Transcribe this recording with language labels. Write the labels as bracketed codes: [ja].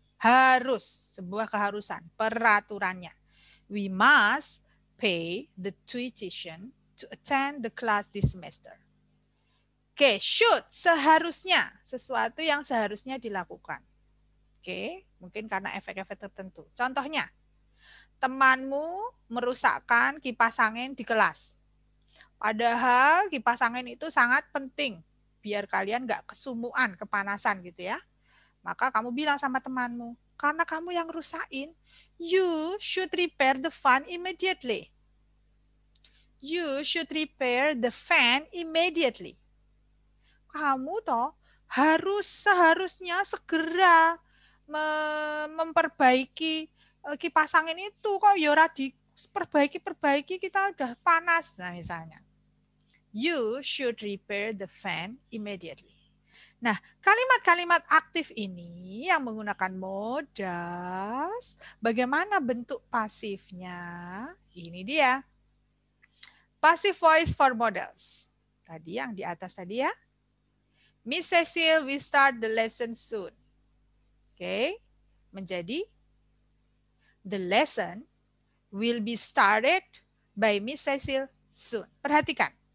[id] Harus, sebuah keharusan, peraturannya. [en] We must pay the tuition to attend the class this semester. [id] Oke, should, seharusnya, sesuatu yang seharusnya dilakukan. Oke, mungkin karena efek-efek tertentu. Contohnya, temanmu merusakkan kipas angin di kelas. Padahal kipas angin itu sangat penting, biar kalian nggak kesumuan, kepanasan gitu ya. Maka kamu bilang sama temanmu, karena kamu yang rusakin, [en] you should repair the fan immediately. You should repair the fan immediately. [id] Kamu toh seharusnya segera memperbaiki kipas angin itu. [jv] Kok ya ora [id] diperbaiki kita udah panas. Nah, misalnya. [en] You should repair the fan immediately. [id] Nah, kalimat-kalimat aktif ini yang menggunakan modals, bagaimana bentuk pasifnya? Ini dia. [en] Passive voice for modals. [id] Tadi yang di atas tadi ya. [en] Miss Cecil will start the lesson soon. [id] Oke, menjadi [en] the lesson will be started by Miss Cecil soon. [id] Perhatikan.